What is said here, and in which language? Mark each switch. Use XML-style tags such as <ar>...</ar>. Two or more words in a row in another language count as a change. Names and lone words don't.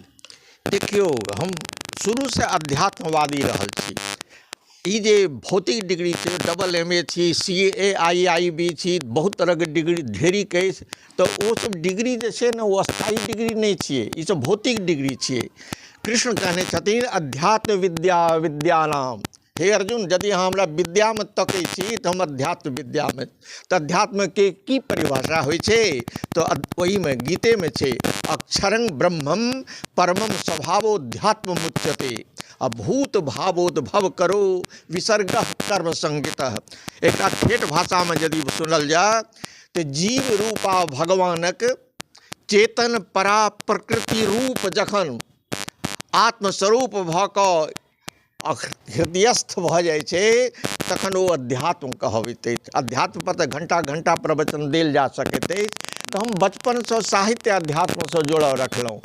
<mai>देखियो, हम शुरू से अध्यात्मवादी रहल छी। ई जे भौतिक डिग्री छै,</mai> <en>double MA</en> <mai>छी, CA IIB छी, बहुत तरह के डिग्री ढेरी कई, तो वो सब डिग्री जे छै ने वो स्थायी डिग्री नहीं छिए, ई सब भौतिक डिग्री छिए। कृष्ण कहने छथिन</mai> <sa>अध्यात्म विद्या विद्यानाम।</sa> <mai>हे अर्जुन, यदि अहाँ हमरा विद्या में तकै छी तो हम अध्यात्म विद्या में। तो अध्यात्म के की परिभाषा होइ छै? तो वही में गीते में छै</mai> <sa>अक्षरं ब्रह्मम परमम स्वभावोध्यात्म मुच्यते अभूत भावोद्भव करो विसर्ग कर्म संगीतः।</sa> <mai>एक ठेठ भाषा में यदि सुनल जाए तो जीव रूपा भगवानक चेतन परा प्रकृति रूप जखन आत्मस्वरूप भऽ कऽ हृदयस्थ भऽ जाइ छै तखन ओ अध्यात्म कहबैत अछि। अध्यात्म पर तऽ घंटा घंटा प्रवचन देल जा सकैत अछि। तऽ हम बचपन से साहित्य अध्यात्म से जोड़ल रखलहुँ।</mai>